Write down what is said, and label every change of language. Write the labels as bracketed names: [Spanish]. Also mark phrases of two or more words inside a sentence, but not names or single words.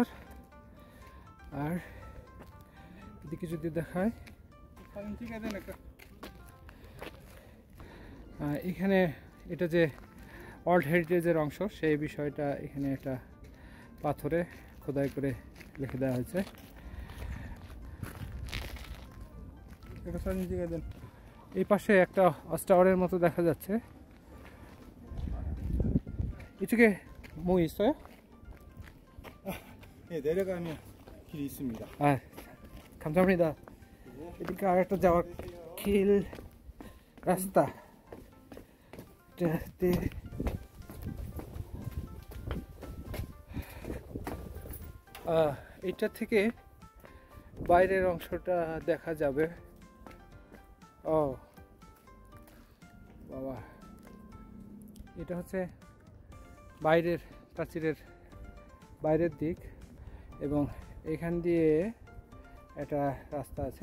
[Bangla] আর এদিকে যদি দেখায় এখানে এটা যে [English] world heritage [Bangla] অংশ সেই বিষয়টা এখানে একটা পাথরে খোদাই করে লিখে দেওয়া হয়েছে। এই পাশে একটা [English] watch tower [Bangla] মতো দেখা যাচ্ছে। [Korean] 이쪽에 뭐 있어요? 네, 내려가면 길이 있습니다. 아, 감사합니다. 이렇게 아래로 যাওয়ার 길 রাস্তা। [Bangla] এটা থেকে বাইরের অংশটা দেখা যাবে। ও বাবা, এটা হচ্ছে বাইরের প্রাচীরের বাইরের দিক এবং এখান দিয়ে একটা রাস্তা আছে।